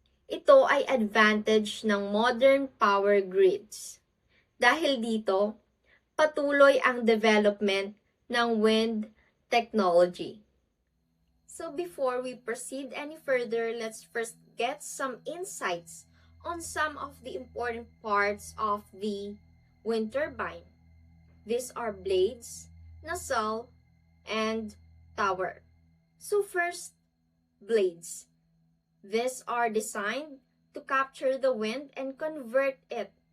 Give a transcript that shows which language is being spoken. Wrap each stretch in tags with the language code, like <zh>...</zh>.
<tl>Ito ay</tl> <en>advantage ng modern power grids.</en> <tl>Dahil dito, patuloy ang development ng wind technology.</tl> <en>So before we proceed any further, let's first get some insights on some of the important parts of the wind turbine. These are blades, nacelle, and tower. So first, blades. These are designed to capture the wind and convert it</en>